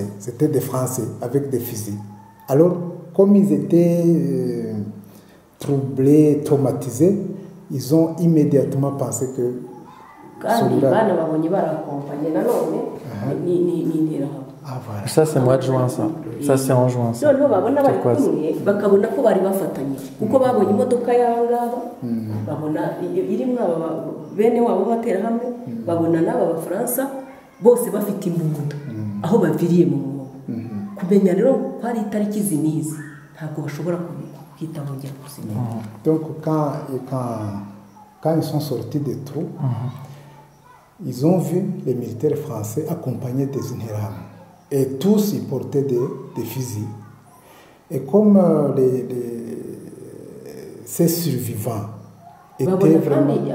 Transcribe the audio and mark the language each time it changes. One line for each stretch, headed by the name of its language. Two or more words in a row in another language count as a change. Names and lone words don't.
French: C'était des Français avec des fusils. Alors, comme ils étaient troublés, traumatisés, ils ont immédiatement pensé que... Ah, voilà. Ça, c'est mois de juin, ça. Ça, c'est en juin, ça.
Kinyarwanda: bakabona ko bari bafatanyije kuko babonye imodoka y'abangaba babona irimo bene wabo batera hamwe babona n'aba bafaransa bose bafite imbunda aho baviriye mu mwobo kumenya rero ko ari itariki zinizi ntabwo bashobora kwita bongera kuzimya.
French: Donc quand quand ils sont sortis des trous, ils ont vu les militaires français accompagnés des Interahamwe. Et tous, ils portaient des fusils. Et comme ces survivants étaient vraiment...